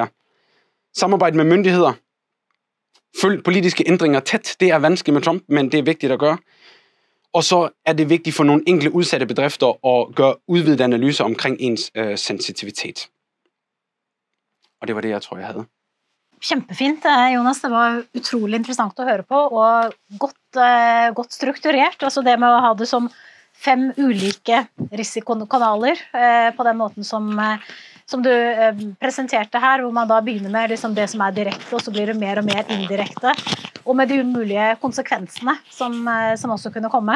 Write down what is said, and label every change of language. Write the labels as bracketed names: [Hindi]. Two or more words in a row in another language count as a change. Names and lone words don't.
[Danish] Samarbejde med myndigheder. Følg politiske ændringer tæt. Det er vanskeligt med Trump, men det er vigtigt at gøre. Og så er det vigtigt for nogle enkelte udsatte bedrifter at gøre udvidede analyser omkring ens sensitivitet. Og det var det, jeg tror, jeg havde. [Norwegian] Kjempefint, Jonas. Det var utrolig interessant å høre på, og godt strukturert. Altså det med å ha det som 5 ulike risikokanaler på den måten som du presenterte her, hvor man da begynner med liksom det som er direkte, og så blir det mer og mer indirekte, og med de umulige konsekvensene som også kunne komme.